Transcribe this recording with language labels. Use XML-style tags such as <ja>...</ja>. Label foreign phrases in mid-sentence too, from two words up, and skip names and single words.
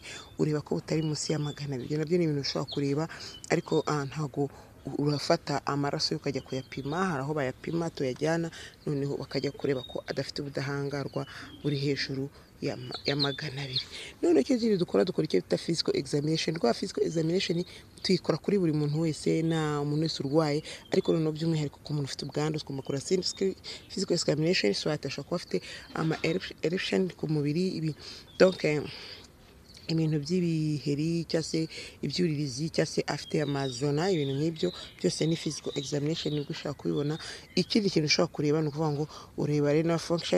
<rw>Ureba ko butari munsi ya 200. Ibyo nabyo ni ibintu ushobora kureba, ariko ntago urafata amaraso ukajya kuyapima. Hari aho bayapima tuyajyana, noneho bakajya kureba ko adafite ubudahangarwa buri hejuru ya 200. None icyo dukora icyo bita</rw> <en>physical examination. Physical examination</en> <rw>tuyikora kuri buri muntu wese, na umuntu wese urwaye, ariko noneho by'umwihariko ku muntu ufite ubwandu tugakora</rw> <en>physical examination.</en> <rw>So atashobora kuba afite ama eruption ku mubiri, ibi donc ibintu by'ibiheri cyangwa se ibyuririzi cyangwa se afite amazona. Ibintu nk'ibyo byose ni</rw> <en>physical examination</en> <rw>nibwo ushaka kubibona. Ikindi kintu ushobora kureba ni ukuvuga ngo ureba</rw> <en>renal function.</en>